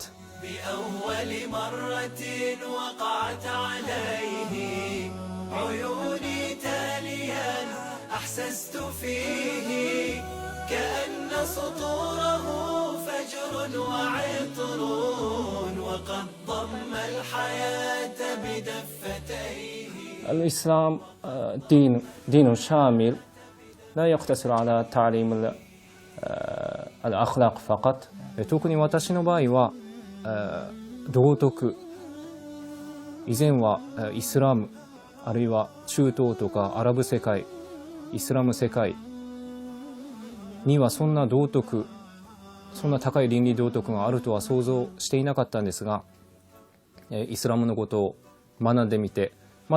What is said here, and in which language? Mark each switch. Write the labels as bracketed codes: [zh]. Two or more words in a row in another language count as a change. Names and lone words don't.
[ar] بأول مرة وقعت عليه عيوني تاليا أحسست فيه كأن سطوره فجر وعطر وقد ضم الحياة بدفتيه. الإسلام دين شامل، لا يقتصر على تعليم الأخلاق فقط. [ja] 特に私の場合は道徳、以前はイスラムあるいは中東とかアラブ世界、イスラム世界にはそんな道徳、そんな高い倫理道徳があるとは想像していなかったんですが、イスラムのことを学んでみて、ま